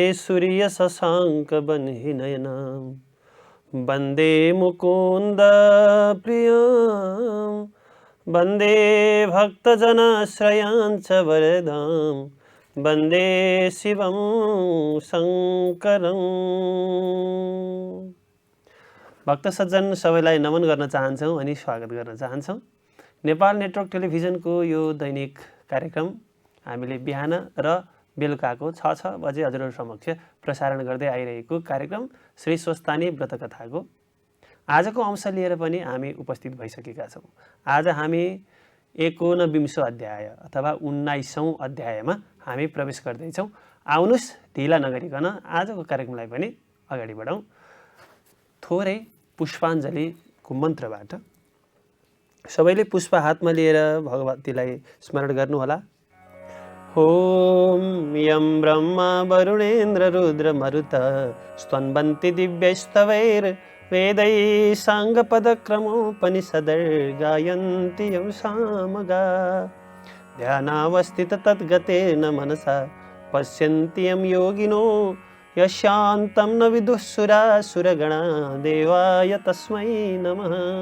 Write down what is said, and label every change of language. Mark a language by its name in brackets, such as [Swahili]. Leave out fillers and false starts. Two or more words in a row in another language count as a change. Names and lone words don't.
[Sanskrit] सूर्यशशाङ्कवह्निनयनं वन्दे मुकुन्द प्रियं वन्दे भक्तजनाश्रयां च वरदां वन्दे शिवं शङ्करं। [Nepali] भक्त सज्जन सबैलाई नमन गर्न चाहन्छौँ अनि स्वागत गर्न चाहन्छौँ। नेपाल नेटवर्क टेलिभिजनको यो दैनिक कार्यक्रम हामीले बिहान र बेलुकाको 6 बजे हजुरहरू समक्ष प्रसारण गर्दै आइरहेको कार्यक्रम श्री स्वस्तानी व्रतकथाको आजको अंश लिएर पनि हामी उपस्थित भइसकेका छौँ। आज हामी 49 अध्याय अथवा 19औं अध्यायमा हामी प्रवेश गर्दैछौँ। आउनुस् ढिला नगरिकन आजको कार्यक्रमलाई पनि अगाडि बढाउँ। थोरै पुष्पाञ्जलीको मन्त्रबाट सबैले पुष्प हातमा लिएर भगवतीलाई स्मरण गर्नुहोला। [Sanskrit] ॐ यं ब्रह्मा वरुणेन्द्र रुद्र मरुत स्तन्वन्ति दिव्यैस्तवैर्वेदैः साङ्गपदक्रमोपनिषदैर्गायन्ति यं सामगा ध्यानावस्थित तद्गतेन मनसा पश्यन्ति यं योगिनो यशान्तं न विदुःसुरासुरगणा देवाय तस्मै नमः।